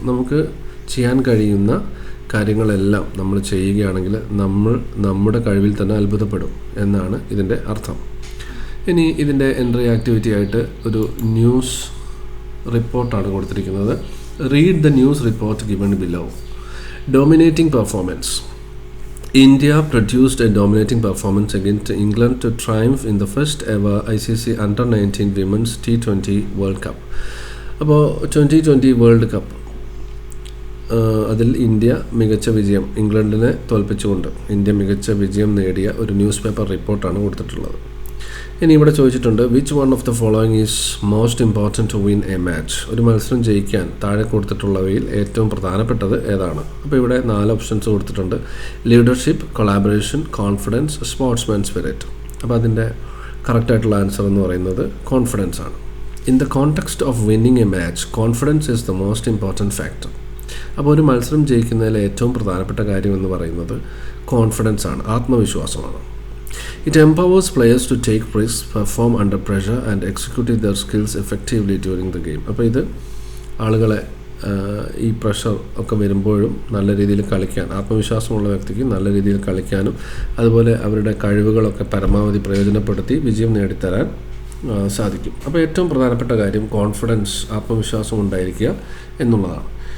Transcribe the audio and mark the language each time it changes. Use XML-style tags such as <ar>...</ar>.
<ml>നമുക്ക് ചെയ്യാൻ കഴിയുന്ന കാര്യങ്ങളെല്ലാം നമ്മൾ ചെയ്യുകയാണെങ്കിൽ നമ്മൾ നമ്മുടെ കഴിവിൽ തന്നെ അത്ഭുതപ്പെടും എന്നാണ് ഇതിൻ്റെ അർത്ഥം. ഇനി ഇതിൻ്റെ എൻട്രി ആക്ടിവിറ്റി ആയിട്ട് ഒരു ന്യൂസ് റിപ്പോർട്ടാണ് കൊടുത്തിരിക്കുന്നത്.</ml> <en>Read the news report given below. Dominating performance. India produced a dominating performance against England to triumph in the first ever ICC Under-19 Women's T20 World Cup.</en> <ml>അപ്പോൾ 2020 വേൾഡ് കപ്പ് അതിൽ India മികച്ച വിജയം, ഇംഗ്ലണ്ടിനെ തോൽപ്പിച്ചുകൊണ്ട് India മികച്ച വിജയം നേടിയ ഒരു news paper റിപ്പോർട്ടാണ് കൊടുത്തിട്ടുള്ളത്. ഇനി ഇവിടെ ചോദിച്ചിട്ടുണ്ട്</ml> <en>Which one of the following is most important to win a match.</en> <ml>ഒരു മത്സരം ജയിക്കാൻ താഴെ കൊടുത്തിട്ടുള്ളവയിൽ ഏറ്റവും പ്രധാനപ്പെട്ടത് ഏതാണ്? അപ്പോൾ ഇവിടെ 4 ഓപ്ഷൻസ് കൊടുത്തിട്ടുണ്ട്. Leadership, collaboration, confidence, sportsman spirit. അപ്പോൾ അതിൻ്റെ കറക്റ്റായിട്ടുള്ള ആൻസർ എന്ന് പറയുന്നത് കോൺഫിഡൻസ് ആണ്.</ml> <en>In the context of winning a match confidence is the most important factor.</en> <ml>അപ്പോൾ ഒരു മത്സരം ജയിക്കുന്നതിൽ ഏറ്റവും പ്രധാനപ്പെട്ട കാര്യം എന്ന് പറയുന്നത് കോൺഫിഡൻസ് ആണ്, ആത്മവിശ്വാസമാണ്.</ml> <en>It empowers players to take risks, perform under pressure and execute their skills effectively during the game.</en> <ml>അപ്പോൾ ഇത് ആളുകളെ ഈ പ്രഷർ ഒക്കെ വരുമ്പോഴും നല്ല രീതിയിൽ കളിക്കാൻ, ആത്മവിശ്വാസമുള്ള വ്യക്തിക്ക് നല്ല രീതിയിൽ കളിക്കാനും അതുപോലെ അവരുടെ കഴിവുകളൊക്കെ പരമാവധി പ്രയോജനപ്പെടുത്തി വിജയം നേടിത്തരാൻ സാധിക്കും. അപ്പോൾ ഏറ്റവും പ്രധാനപ്പെട്ട കാര്യം കോൺഫിഡൻസ്, ആത്മവിശ്വാസം ഉണ്ടായിരിക്കുക എന്നുള്ളതാണ്.</ml>